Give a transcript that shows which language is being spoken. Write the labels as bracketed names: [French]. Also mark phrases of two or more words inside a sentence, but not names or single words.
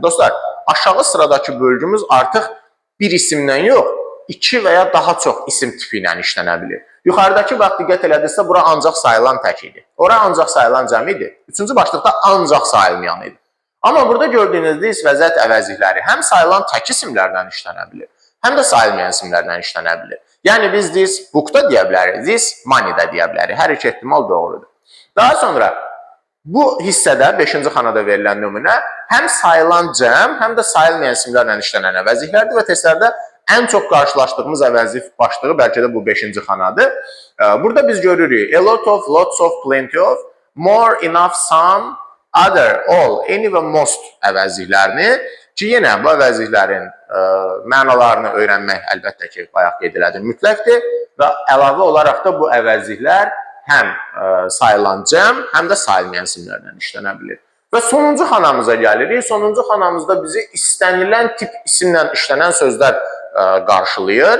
[Azerbaijani] Dostlar, aşağı sıradakı bölgümüz artıq bir isimdən yox, 2 və ya daha çox isim tipi ilə işlənə bilir. Yuxarıdakı bax diqqət elədinizsə, bura ancaq sayılan tək idi. Ora ancaq sayılan cəm idi. Üçüncü başlıqda ancaq sayılmayan idi. Amma burada gördüyünüz this vəziyyət əvəzlikləri həm sayılan tək isimlərdən işlənə bilir, həm də sayılmayan isimlərdən işlənə bilir. Yəni biz [English] this book- [Azerbaijani] da deyə bilərik, [English] this money- [Azerbaijani] da deyə bilərik. Hər iki ehtimal doğrudur. Daha sonra bu hissədə 5-ci xanada verilən nümunə həm sayılan cəm, həm də sayılmayan isimlərlə işlənən əvəzliklərdir və testlərdə ən çox qarşılaşdığımız əvəzlik başlığı bəlkə də bu 5-ci xanadır. Burada biz görürük [English] a lot of, lots of, plenty of, more, enough, some, other, all, any [Azerbaijani] və most əvəzliklərini ki, yenə bu əvəzliklərin mənalarını öyrənmək əlbəttə ki, bayaq qeyd elədim, mütləqdir və əlavə olaraq da bu əvəzliklər həm sayılan cəm, həm də sayılmayan isimlərlə işlənə bilir. Və sonuncu xanamıza gəlirik. Sonuncu xanamızda bizi istənilən tip isimlə işlənən sözlər qarşılayır.